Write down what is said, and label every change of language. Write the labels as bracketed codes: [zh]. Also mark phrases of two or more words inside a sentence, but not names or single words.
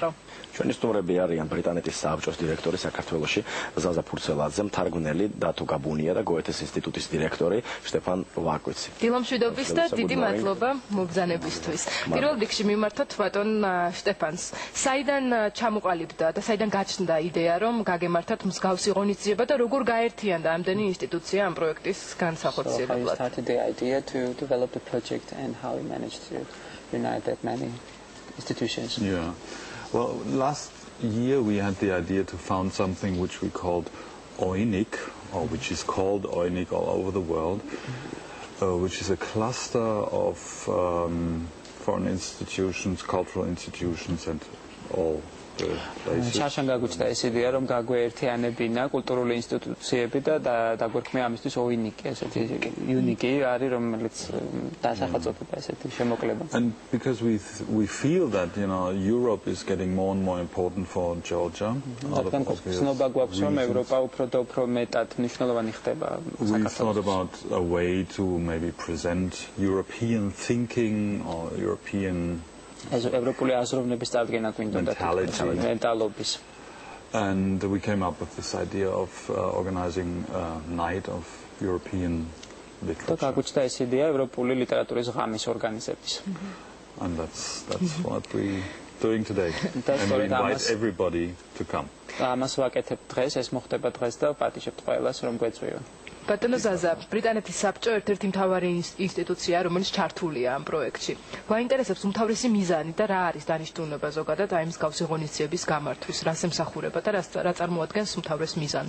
[ka] ჩვენი სტუმრები არიან ბრიტანეთის საბჭოს დირექტორი საქართველოში ზაზა ფურცელაძე, მთარგმნელი დათო გაბუნია და გოეთეს ინსტიტუტის დირექტორი შტეფან ვარკვიცი. დილომშვიდობის და დიდი მადლობა მობრძანებისთვის. პირველ რიგში მიმართოთ ბატონ შტეფანს. საიდან ჩამოყალიბდა და საიდან გაჩნდა იდეა, რომ გაგემართათ მსგავსი ღონისძიება და როგორ გაერთიანდა ამდენი ინსტიტუცია ამ პროექტის განსახორციელებლად? [en] How started the idea to develop the project and how we managed to unite that many institutions? Yeah. Well, last year we had the idea to found something which we called OINIC, or which is called OINIC all over the world, which is a cluster of foreign institutions, cultural institutions, and all the places. [ka] Შარშან გაგვიჩნდა ეს იდეა, რომ გაგვერთიანებინა კულტურული ინსტიტუციები და დაგვერქმია ამისთვის OINIC, ესეთი UNIC არის, რომელიც დასახელწოდება ესეთი შემოკლება. [en] And because we feel that Europe is getting more and more important for Georgia. [ka] ცნობა გვაქვს, რომ ევროპა უფრო და უფრო მეტად მნიშვნელოვანი ხდება საქართველოს. [en] We thought about a way to maybe present European thinking or European [ka] ევროპული აზროვნების წარდგენა გვინდოდა მენტალობის. [en] And we came up with this idea of organizing a night of European literature. [ka] გაგვიჩნდა ეს იდეა ევროპული ლიტერატურის ღამის ორგანიზების. [en] And that's what we're doing today. And we invite everybody to come. [ka] ამას ვაკეთებ დღეს, ეს მოხდება დღეს და პატიჟებთ ყველას, რომ გვეწვიონ. ბატონო ზაზა, ბრიტანეთის საბჭო ერთ-ერთი მთავარი ინსტიტუცია, რომელიც ჩართულია ამ პროექტში. გვაინტერესებს უმთავრესი მიზანი და რა არის დანიშნულება ზოგადად აი მსგავსი ღონისძიების გამართვის, რას ემსახურება და რა წარმოადგენს უმთავრეს მიზანს?